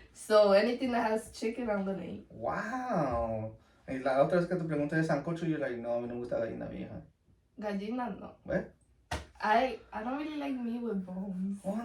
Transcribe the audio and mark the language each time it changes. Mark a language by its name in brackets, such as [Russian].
[English] So anything that has chicken, I'm gonna eat. Wow. [Spanish] Y la otra vez que te pregunté de sancocho, [English] you're like, [Spanish] no, a mí no me gusta gallina vieja. Gallina, no. [English] What? I don't really like meat with bones.